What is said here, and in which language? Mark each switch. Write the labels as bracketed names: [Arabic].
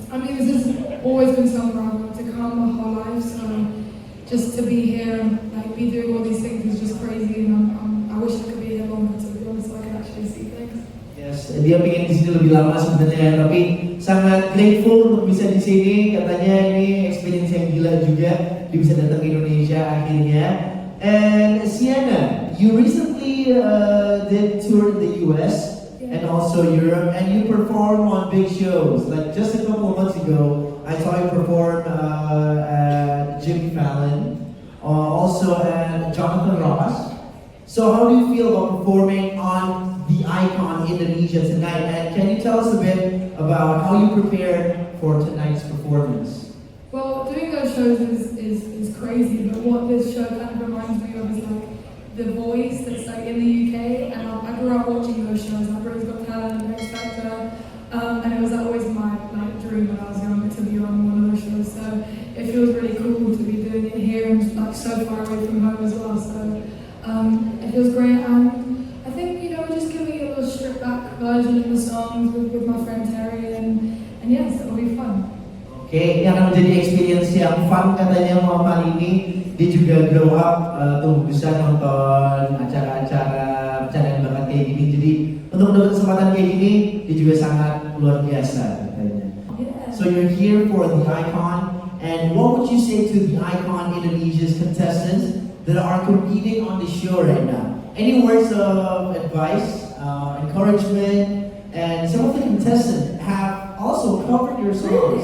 [English] I mean, this has always been somewhere I wanted to come my whole life, so just to be here, like be doing all these things is just crazy, and I wish I could be here longer, to be honest, so I can actually see things. [Indonesian] Yes, dia pengen di sini lebih lama sebenarnya, tapi sangat grateful untuk bisa di sini. Katanya ini experience yang gila juga, dia bisa datang ke Indonesia akhirnya. [English] And Sienna, you recently did tour in the US and also Europe, and you perform on big shows. Like just a couple of months ago, I saw you perform at Jimmy Fallon, also at Jonathan Ross. So how do you feel about performing on the Icon Indonesia tonight? And can you tell us a bit about how you prepared for tonight's performance? Well, doing those shows is crazy, but what this show kind of reminds me of is like The Voice that's like in the UK, and I grew up watching those shows, like Britain's Got Talent and X Factor, and it was always my like dream when I was younger to be on one of those shows, so it feels really cool to be doing it here and like so far away from home as well, so it feels great, and I think, you know, we're just giving it a little stripped back version of the songs with my friend Terry, and yes, it'll be fun. [Indonesian] Oke, ini akan menjadi experience yang fun katanya malam hari ini. Dia juga [English] grow up, [Indonesian] tumbuh besar nonton acara-acara bercandaan bakat kayak gini. Jadi untuk mendapat kesempatan kayak gini, dia juga sangat luar biasa katanya. [English] Yeah. So you're here for the Icon, and what would you say to the Icon Indonesia's contestants that are competing on the show right now? Any words of advice, encouragement, and some of the contestants have also covered your songs.